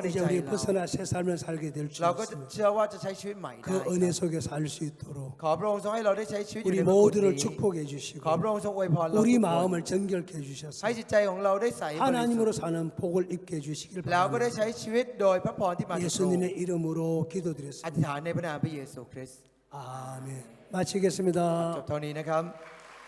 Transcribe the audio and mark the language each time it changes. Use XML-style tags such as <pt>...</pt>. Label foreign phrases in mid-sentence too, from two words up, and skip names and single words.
<ko>이제</ko> <th>ใจ</th> <ko>우리</ko> <th>เรา</th> <ko>벗어나 새 삶을 살게 될 줄</ko> <th>เราก็จะ</th> <ko>믿습니다.</ko> <th>เชื่อว่าจะใช้ชีวิตใหม่ได้</th> <ko>그 은혜 속에 살 수 있도록</ko> <th>ขอพระองค์ทรงให้เราได้ใช้ชีวิตอยู่</th> <ko>우리</ko> <th>ในพระคุณ</th> <ko>모두를</ko> <th>นี้</th> <ko>축복해</ko> <th>ขอ</th> <ko>주시고</ko> <th>พระองค์ทรงอวยพรเราทุ</th> <ko>우리</ko> <th>กคน</th> <ko>마음을 정결케</ko> <th>ให้</th> <ko>해주셔서</ko> <th>จิตใจของเราได้ใสบริสุทธิ์</th> <ko>하나님으로 사는 복을 입게 해주시길</ko> <th>แล้วก็ได้</th> <ko>바랍니다.</ko> <th>ใช้ชีวิตโดยพระพรที่มาจากพระองค์</th> <ko>예수님의 이름으로</ko> <th>อ</th> <ko>기도드렸습니다.</ko> <th>ธิษฐานในพระนามพระเยซูคริสต์</th> <ko>아멘. 마치겠습니다.</ko> <th>จบเท่านี้นะครับ</th>